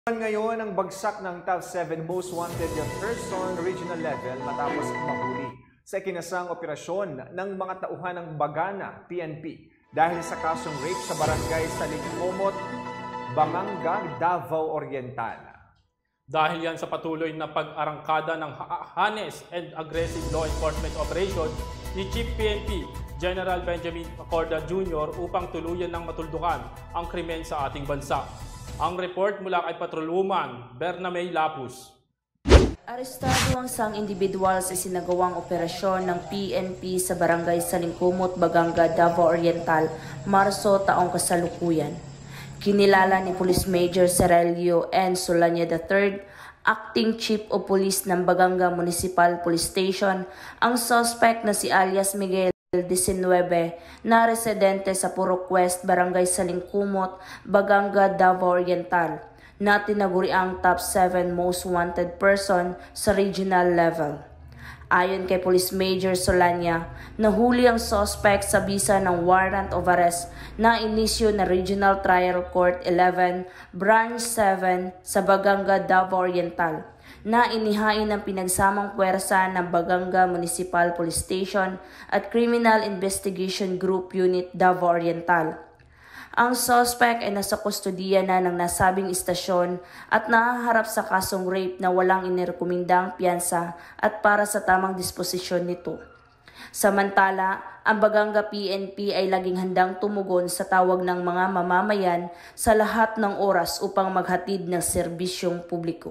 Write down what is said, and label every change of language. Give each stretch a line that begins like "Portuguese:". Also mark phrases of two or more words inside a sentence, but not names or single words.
Filipino: Ngayon ang bagsak ng
English: top 7 most wanted person regional level
Filipino: matapos mahuli sa ikinasang operasyon ng mga tauhan ng Bagana, PNP dahil sa kasong rape sa barangay Salingkomot, Banganga, Davao Oriental. Dahil yan sa patuloy na pag-arangkada ng
English: heinous and aggressive law enforcement operation
Filipino: ni Chief PNP General Benjamin Acorda Jr. upang tuluyan ng matuldukan ang krimen sa ating bansa. Ang report mula kay Patrolwoman Bernamay Lapus. Arestado ang isang individual sa sinagawang operasyon ng PNP sa barangay Salingkomot, Baganga, Davao Oriental, Marso taong kasalukuyan. Kinilala ni Police Major Serelio N. Solanya III,
English: Acting Chief of Police
Filipino: ng Baganga Municipal Police Station, ang suspect na si alias Miguel 19 na residente sa Purok West, Barangay Salingkomot, Baganga, Davao Oriental, na tinaguriang
English: top 7 most wanted person
Filipino: sa regional level. Ayon kay Police Major Solanya, nahuli ang suspect sa bisa ng
English: warrant of arrest
Filipino: na inisyu na Regional Trial Court 11, Branch 7 sa Baganga, Davao Oriental, na inihain ng pinagsamang puwersa ng Baganga Municipal Police Station at Criminal Investigation Group Unit Davao Oriental. Ang suspect ay nasa kustodiya na ng nasabing istasyon at nahaharap sa kasong rape na walang inirekomendang piyansa at para sa tamang disposisyon nito. Samantala, ang Baganga PNP ay laging handang tumugon sa tawag ng mga mamamayan sa lahat ng oras upang maghatid ng serbisyong publiko.